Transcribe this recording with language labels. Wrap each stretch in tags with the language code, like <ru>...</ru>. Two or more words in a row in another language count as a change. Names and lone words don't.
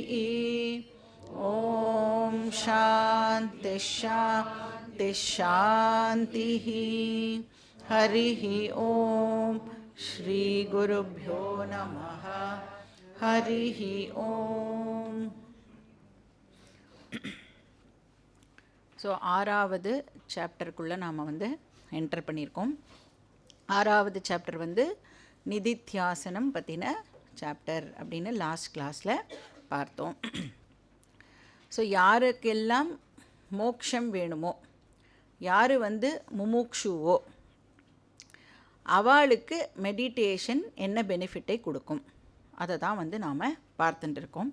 <sa>ॐ शान्ति शान्ति शान्तिः। हरिः ॐ श्रीगुरुभ्यो नमः। हरिः ॐ।</sa> <ta>ஸோ 6வது சாப்டருக்குள்ளே நாம் என்டர் பண்ணியிருக்கோம். 6வது சாப்டர் நிதித்தியாசனம் பற்றின சாப்டர் அப்படின்னு</ta> <en>last class</en> <ta>பார்த்தோம். ஸோ யாருக்கெல்லாம் மோக்ஷம் வேணுமோ, யார் முமுக்ஷுவோ, அவளுக்கு மெடிடேஷன் என்ன பெனிஃபிட்டை கொடுக்கும் அதை தான் நாம் பார்த்துட்டுருக்கோம்.</ta>